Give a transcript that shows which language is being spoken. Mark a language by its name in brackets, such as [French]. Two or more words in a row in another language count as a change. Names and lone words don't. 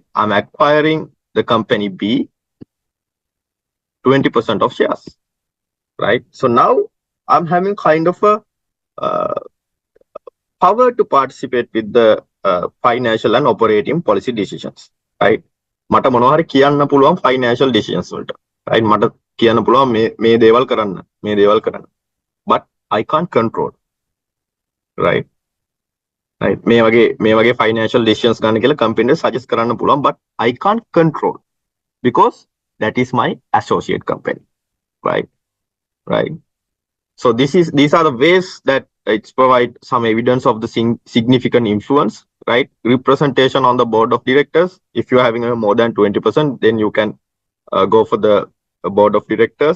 [English] I'm acquiring the company B 20% of shares, right? So now I'm having kind of a power to participate with the financial and operating policy decisions, right? [Sinhala] මට මොනවා හරි කියන්න පුළුවන් [English] financial decisions [Sinhala] වලට, right? මට කියන්න පුළුවන් මේ දේවල් කරන්න, [English] but I can't control, right? Right. [Sinhala] මේ වගේ [English] financial decisions [Sinhala] ගන්න කියලා [English] company suggest [Sinhala] කරන්න පුළුවන්, [English] but I can't control because that is my associate company, right? Right. So these are the ways that it's provide some evidence of the significant influence, right? Representation on the board of directors. If you're having a more than 20%, then you can go for the board of directors.